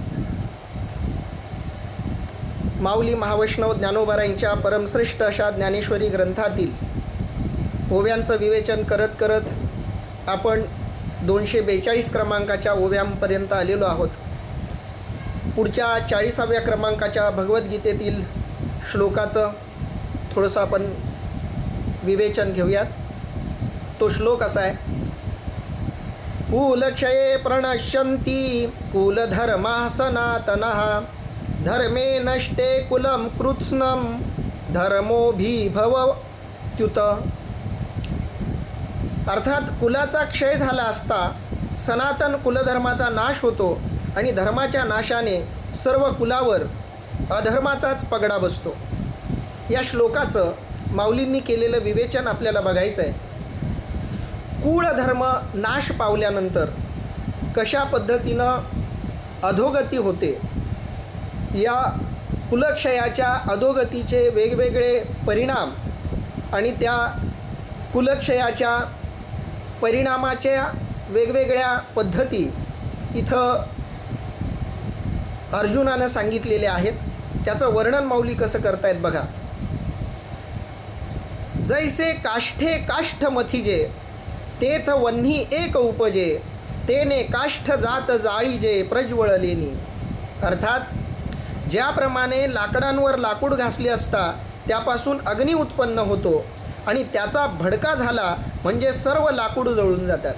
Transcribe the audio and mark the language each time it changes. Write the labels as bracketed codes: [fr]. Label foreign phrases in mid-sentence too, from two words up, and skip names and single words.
[mr] माऊली महावैष्णव ज्ञानोबारायांच्या परमश्रेष्ठ अशा ज्ञानेश्वरी ग्रंथातील ओव्यांचं विवेचन करत करत आपण 242 क्रमांकाच्या ओव्यांपर्यंत आलेलो आहोत. पुढच्या 40व्या क्रमांकाच्या भगवद्गीतेतील श्लोकाचं थोडंसं आपण विवेचन घेऊयात. तो श्लोक असा आहे. [sa] कुलक्षये प्रणश्यन्ति कुलधर्मा सनातनः धर्मे नष्टे कुलं कृत्स्नं धर्मोभिभवत्युत. [mr] अर्थात कुलाचा क्षय झाला असता सनातन कुलधर्माचा नाश होतो आणि धर्माच्या नाशाने सर्व कुलावर अधर्माचाच पगडा बसतो. या श्लोकाचं माऊलींनी केलेलं विवेचन आपल्याला बघायचं आहे. कुळधर्म नाश पावल्यानंतर कशा पद्धतीनं अधोगती होते, या कुलक्षयाच्या अधोगतीचे वेगवेगळे परिणाम आणि त्या कुलक्षयाच्या परिणामाच्या वेगवेगळ्या पद्धती इथं अर्जुनानं सांगितलेल्या आहेत. त्याचं वर्णन माऊली कसं करतायत बघा. जैसे काष्ठे काष्ठ मथिजे तेथ वन्ही एक उपजे तेने काष्ठ जात जाळीजे प्रज्वळलेनी. अर्थात ज्याप्रमाणे लाकडांवर लाकूड घासले असता त्यापासून अग्नी उत्पन्न होतो आणि त्याचा भडका झाला म्हणजे सर्व लाकूड जळून जातात.